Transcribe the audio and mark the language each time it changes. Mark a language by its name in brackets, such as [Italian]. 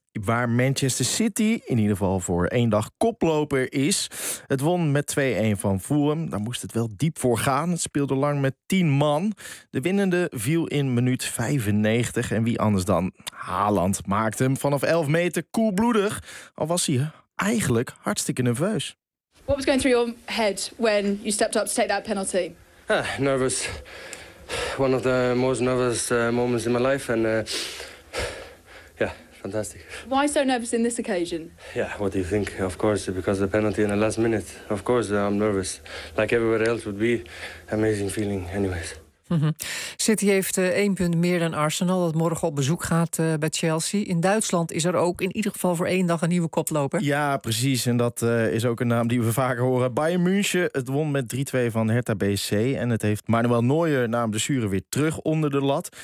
[Dutch] Waar Manchester City in ieder geval voor 1 dag koploper is. Het won met 2-1 van Fulham. Daar moest het wel diep voor gaan. Het speelde lang met 10 man. De winnende viel in minuut 95. En wie anders dan Haaland maakte hem vanaf 11 meter koelbloedig. Al was hij eigenlijk hartstikke nerveus. [English] What was going through your head when you stepped up to take that penalty? Nervous. One of the most nervous moments in my life. And yeah, fantastic. Why so nervous in this occasion? Yeah, what do you think? Of course, because of the penalty in the last minute. Of course, I'm nervous. Like everybody else would be. Amazing feeling, anyways. [Dutch] City heeft 1 punt meer dan Arsenal, dat morgen op bezoek gaat bij Chelsea. In Duitsland is er ook in ieder geval voor 1 dag een nieuwe koploper. Ja, precies. En dat is ook een naam die we vaker horen. Bayern München, het won met 3-2 van Hertha BSC. En het heeft Manuel Neuer na een blessure weer terug onder de lat.